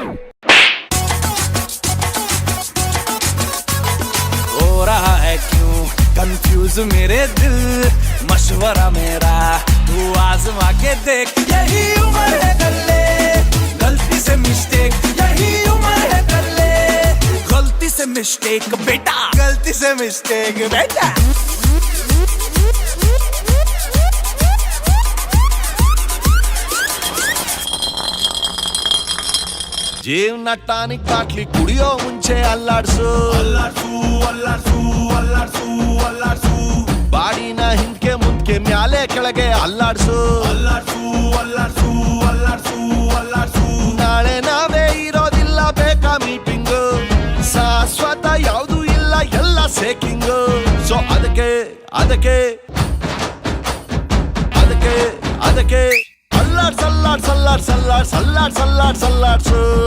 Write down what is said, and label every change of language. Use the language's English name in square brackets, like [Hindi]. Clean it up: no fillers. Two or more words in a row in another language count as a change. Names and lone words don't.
[Hindi] हो रहा है क्यों कंफ्यूज मेरे दिल मशवरा मेरा तू आजमा के देख यही उम्र है कर ले गलती से मिस्टेक यही उम्र है कर ले गलती से मिस्टेक बेटा गलती से मिस्टेक बेटा [Kannada] ಜೀವನ ಟಾನಿಕ್ ಬಾಟ್ಲಿ ಕುಡಿಯೋ ಮುಂಚೆ ಅಲ್ಲಾಡ್ಸು ಬಾಡಿನ ಹಿಂದ್ಕೆ ಮುಂದ್ಕೆ ಮ್ಯಾಲೆ ಕೆಳಗೆ ಅಲ್ಲಾಡ್ಸು ನಾಳೆ ನಾವೇ ಇರೋದಿಲ್ಲ ಬೇಕಾ ಮೀಟಿಂಗು ಶಾಶ್ವತ ಯಾವುದು ಇಲ್ಲ ಎಲ್ಲ ಸೇಕಿಂಗು ಸೊ ಅದಕ್ಕೆ ಅಲ್ಲಾಡ್ಸು